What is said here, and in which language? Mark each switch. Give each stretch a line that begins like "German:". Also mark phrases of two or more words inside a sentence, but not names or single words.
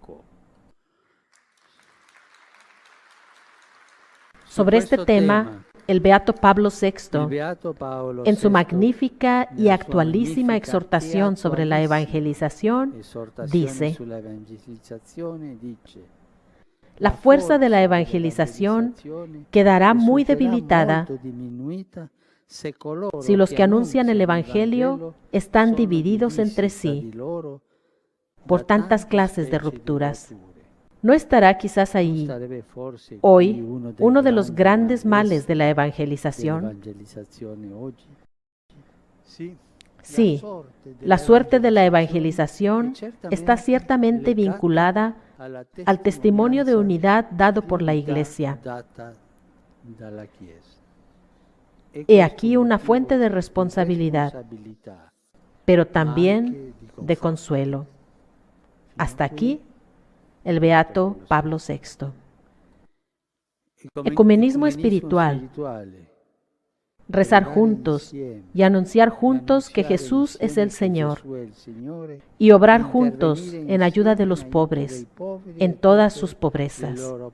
Spanish: Sobre este tema El Beato Pablo VI,
Italian: Beato Paolo
Spanish: en su
Italian: VI,
Spanish: magnífica y
Italian: nella sua
Spanish: actualísima
Italian: magnifica
Spanish: exhortación
Italian: e
Spanish: sobre la
Italian: attualissima
Spanish: evangelización,
Italian: esortazione
Spanish: dice:
Italian: sulla evangelizzazione dice:
Spanish: la fuerza de la evangelización quedará muy debilitada
Italian: molto diminuita se coloro
Spanish: si los que anuncian el
Italian: annunciano
Spanish: Evangelio están
Italian: sono
Spanish: divididos
Italian: divisi
Spanish: entre
Italian: tra
Spanish: sí
Italian: di loro
Spanish: por
Italian: da
Spanish: tantas
Italian: tante
Spanish: clases de
Italian: specie di
Spanish: rupturas.
Italian: rotture.
Spanish: ¿No estará quizás
Italian: Non
Spanish: ahí
Italian: sarebbe forse qui
Spanish: hoy
Italian: uno
Spanish: uno de los
Italian: grandi
Spanish: grandes males de la
Italian: malesseri
Spanish: evangelización?
Italian: dell'evangelizzazione oggi? Sì,
Spanish: Sí, la suerte de la evangelización está ciertamente vinculada al testimonio de unidad dado por la Iglesia.
Italian: data dalla Chiesa. E
Spanish: He
Italian: questo
Spanish: aquí una
Italian: motivo
Spanish: fuente de
Italian: di
Spanish: responsabilidad,
Italian: responsabilità,
Spanish: pero
Italian: ma
Spanish: también
Italian: anche di
Spanish: de consuelo. Hasta aquí el Beato Pablo VI. Ecumenismo espiritual. Rezar juntos y anunciar juntos que Jesús es el Señor y obrar juntos en ayuda de los pobres en todas sus pobrezas.